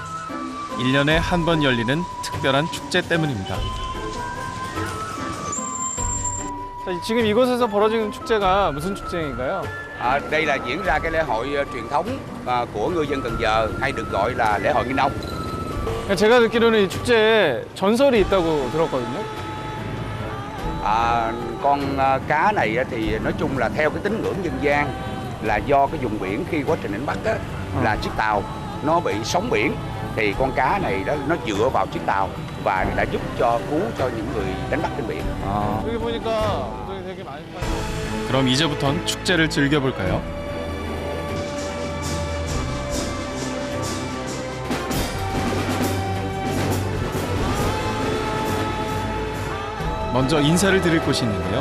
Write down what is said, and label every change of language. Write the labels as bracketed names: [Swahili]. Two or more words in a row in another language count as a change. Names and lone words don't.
[Korean] 1년에 한 번 열리는 특별한 축제 때문입니다. 지금 이곳에서 벌어지는 축제가 무슨 축제인가요? [Vietnamese] Đây là diễn ra cái lễ hội truyền thống của ngư dân Cần Giờ hay được gọi là lễ hội Nghinh Ông. [Korean] 제가 듣기로는 이 축제에 전설이 있다고 들었거든요. [Vietnamese] Con cá này thì nói chung là theo cái tín ngưỡng dân gian là do cái vùng biển khi quá trình đánh bắt á, là chiếc tàu nó bị sóng biển thì con cá này đó nó dựa vào chiếc tàu và đã giúp cho cứu cho những người đánh bắt trên biển. [Korean] 여기 보니까 물건이 되게 많이 팔아요. 그럼 이제부턴 축제를 즐겨볼까요? 먼저 인사를 드릴 곳이 있는데요.